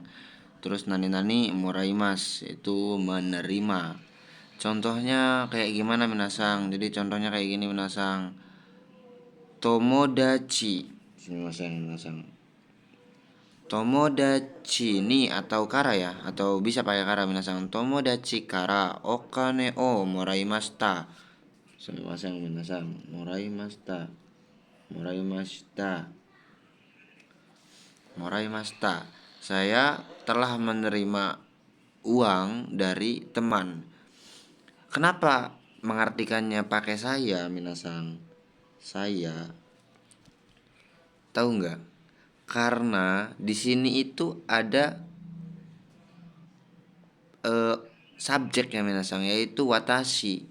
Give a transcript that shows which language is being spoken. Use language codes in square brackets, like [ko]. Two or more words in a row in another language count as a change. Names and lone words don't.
[id] Terus [ja] なにもらいます, [id] itu menerima. Contohnya kayak gimana minasang? Jadi contohnya kayak gini minasang. [ja] 友達。皆さん. 友達に [id] atau kara ya, atau bisa pakai [ja] から皆さん. 友達からお金をもらいました. すみません皆さん。もらいました. もらいました。もらいました. [id] Saya telah menerima uang dari teman. Kenapa mengartikannya pakai saya minasan? Saya tahu nggak? Karena di sini itu ada subjeknya minasan, yaitu watashi.